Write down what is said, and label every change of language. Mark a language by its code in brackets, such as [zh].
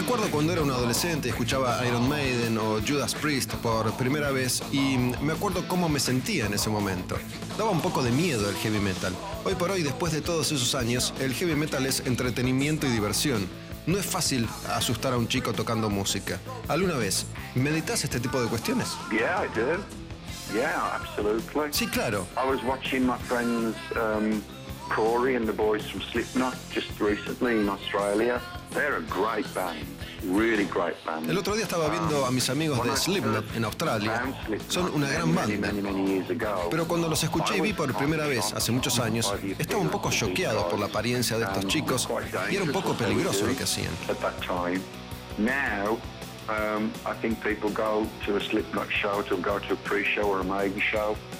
[es] cuando era un adolescente escuchaba Iron Maiden o Judas Priest por primera vez y me acuerdo cómo me sentía en ese momento. Daba un poco de miedo el heavy metal. Hoy por hoy, después de todos esos años, el heavy metal es entretenimiento y diversión. No es fácil asustar a un chico tocando música. ¿Alguna vez meditas este tipo de cuestiones? [en] Yeah, I did. Yeah, absolutely. [es] Sí, claro. [en] I was watching my friends Corey and the boys from Slipknot just recently in Australia. They're a great band. Really great band. [es] El otro día estaba viendo a mis amigos de Slipknot en Australia. Son una gran banda. Pero cuando los escuché y vi por primera vez hace muchos años, estaba un poco choqueado por la apariencia de estos chicos y era un poco peligroso lo que hacían. [en] Now, I think people go to a Slipknot show to go to a pre-show or a Maiden show.